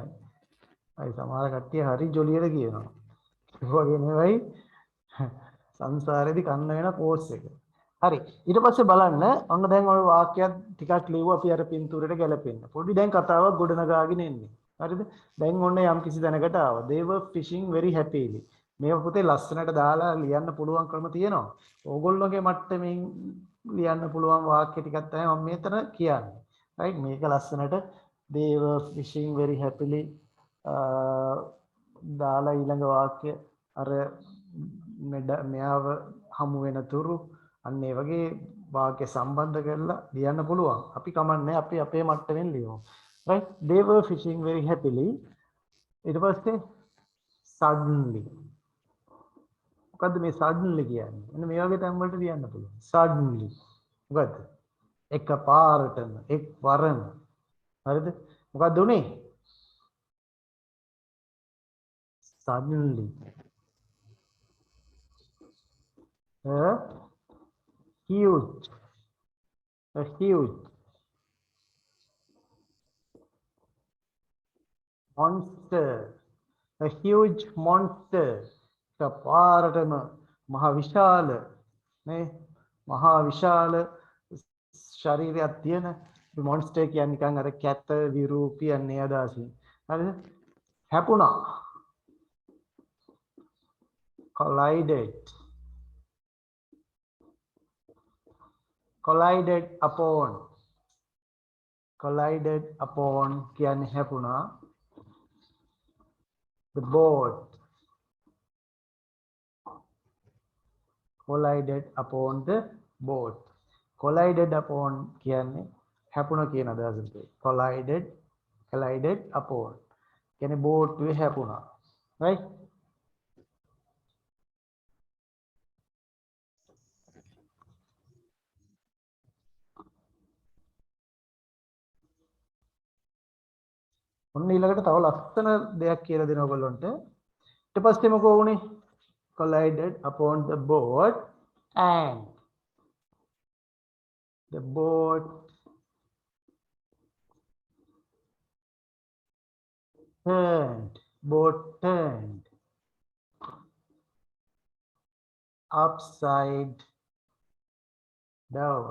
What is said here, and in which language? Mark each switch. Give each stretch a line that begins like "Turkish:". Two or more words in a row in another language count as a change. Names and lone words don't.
Sinhala: අයි සමහර කට්ටිය හරි ජොලියට කියනවා. ඒ වගේ නෙවෙයි සංසාරේදී කන්න වෙන කෝස් එක. හරි. ඊට පස්සේ බලන්න ඔන්න දැන් ඔය වාක්‍යයක් ටිකක් ලියුවා අපි අර පින්තූරයට ගැලපෙන්න. පොඩි දැන් කතාවක් ගොඩනගාගෙන එන්නේ. හරිද? දැන් ඔන්න යම් කිසි දැනකට ආවා.
English: They were fishing very happily.
Sinhala: මේක පුතේ ලස්සනට දාලා ලියන්න පුළුවන් ක්‍රම තියෙනවා. ඕගොල්ලෝගේ මට්ටමින් ලියන්න පුළුවන් වාක්‍ය ටිකක් තමයි මම මෙතන කියන්නේ. right? මේක ලස්සනට
English: they were fishing very happily
Sinhala: දාලා ඊළඟ වාක්‍ය අර මෙයාව හමු වෙන තුරු අන්න ඒ වගේ වාක්‍ය සම්බන්ධ කරලා ලියන්න පුළුවන්. අපි කමන්නේ අපි අපේ මට්ටමින් ලියමු. right?
English: They were fishing very happily.
Sinhala: ඊට පස්සේ suddenly. මොකද්ද මේ suddenly කියන්නේ? එන්න මේ වගේ තැන් වලට ලියන්න පුළුවන්. suddenly. මොකද්ද? එකපාරටම එක්වරම. හරිද? මොකද්ද උනේ? suddenly.
English: A huge monster. A huge monster.
Sinhala: එකපාරටම මහ විශාල නේ මහා විශාල ශරීරයක් තියෙන මොන්ස්ටර් කියන්නේ නිකන් අර කැත විරූපී යන්නේ අදහසින්. හරිද? හැපුණා.
English: collided. collided upon. collided upon
Sinhala: කියන්නේ හැපුණා.
English: the boat. collided upon the boat. collided upon
Sinhala: කියන්නේ හැපුණ කියන අදහසට.
English: collided upon
Sinhala: කියන්නේ බෝට්ටුවේ හැපුණා. right? ඔන්න ඊළඟට තව ලස්සන දෙයක් කියලා දෙනවා ඔයගොල්ලන්ට. ඊට පස්සේ මොකෝ වුනේ?
English: collided upon the boat and the boat turned upside down.